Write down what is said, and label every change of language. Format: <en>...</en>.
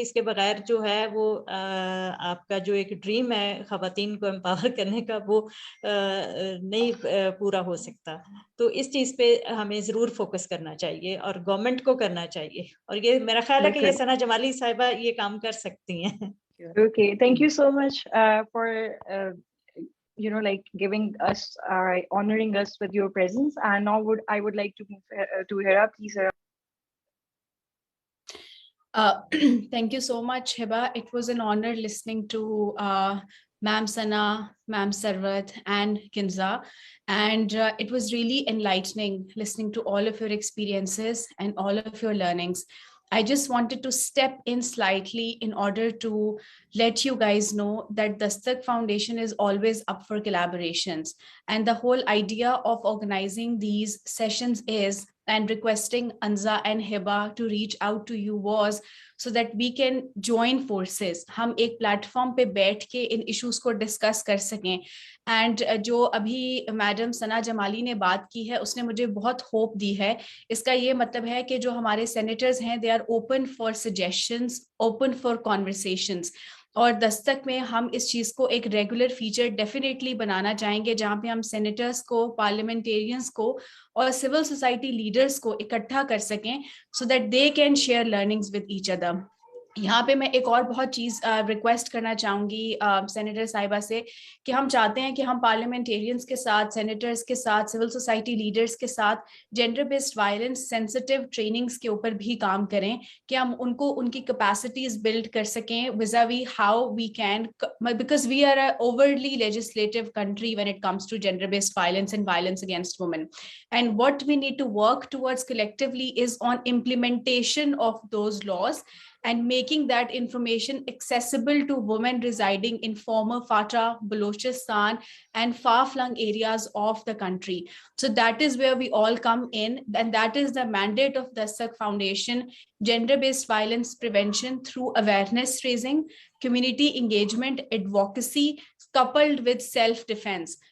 <ur>اس کے بغیر جو ہے وہ آپ کا جو ایک ڈریم ہے خواتین کو امپاور کرنے کا وہ نہیں پورا ہو سکتا. تو اس چیز پہ ہمیں ضرور فوکس کرنا چاہیے اور گورنمنٹ کو کرنا چاہیے، اور یہ میرا خیال ہے کہ یہ ثنا جمالی صاحبہ یہ کام کر سکتی ہیں.</ur> <en>Okay, thank you so much for like giving us, honoring us with your presence. And now I would like to move to Hera. Please, Hera. Thank you so much, Hiba. It was an honor listening to Ma'am Sana, Ma'am Sarwat, and Kinza. And it was really enlightening listening to all of your experiences and all of your learnings. I just wanted to step in slightly in order to let you guys know that Dastak Foundation is always up for collaborations. And the whole idea of organizing these sessions is, and requesting Anza and Hiba to reach out to you was so that we can join forces.</en> <ur>ہم ایک platform پہ بیٹھ کے ان issues کو discuss کر سکیں. And جو ابھی میڈم ثنا جمالی نے بات کی ہے اس نے مجھے بہت ہوپ دی ہے. اس کا یہ مطلب ہے کہ جو ہمارے سینیٹرز ہیں</ur> <en>They are open for suggestions, open for conversations.</en> <ur>اور دستک میں ہم اس چیز کو ایک ریگولر فیچر ڈیفینیٹلی بنانا چاہیں گے جہاں پہ ہم سینیٹرز کو، پارلیمنٹیرینز کو اور سول سوسائٹی لیڈرز کو اکٹھا کر سکیں</ur> <en>So that they can share learnings with each other.</en> <ur>یہاں پہ میں ایک اور بہت چیز ریکویسٹ کرنا چاہوں گی سینیٹر صاحبہ سے کہ ہم چاہتے ہیں کہ ہم پارلیمنٹیرینز کے ساتھ، سینیٹرز کے ساتھ، سول سوسائٹی لیڈرز کے ساتھ gender based violence sensitive trainings کے اوپر بھی کام کریں کہ ہم ان کو ان کی کیپیسٹیز بلڈ کر سکیں</ur> <en>Vis a vis how we can, because we are a overly legislative country when it comes to gender based violence and violence against women. And what we need to work towards collectively is on implementation of those laws and making that information accessible to women residing in former FATA, Balochistan and far-flung areas of the country. So that is where we all come in, and that is the mandate of Dastak Foundation: gender-based violence prevention through awareness raising, community engagement, advocacy, coupled with self-defense.</en>